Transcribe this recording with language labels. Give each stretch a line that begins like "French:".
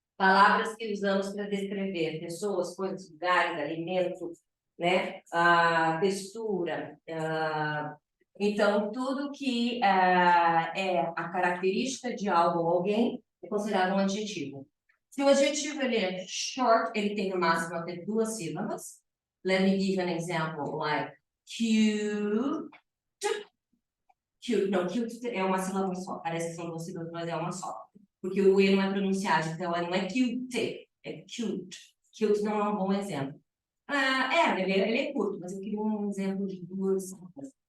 Portuguese: Palavras que usamos para descrever pessoas, coisas, lugares, alimentos, né? Textura. Então, tudo que é a característica de algo ou alguém é considerado um adjetivo. Se o adjetivo ele é short, ele tem no máximo até 2 sílabas.
English: Let me give an example, like cute.
Portuguese: Cute, não, cute é uma sílaba só. Parece que são 2 sílabas, mas é uma só. Porque o E não é pronunciado, então não é cute, é cute. Cute não é um bom exemplo. Ele é curto, mas eu queria um exemplo de 2 sílabas.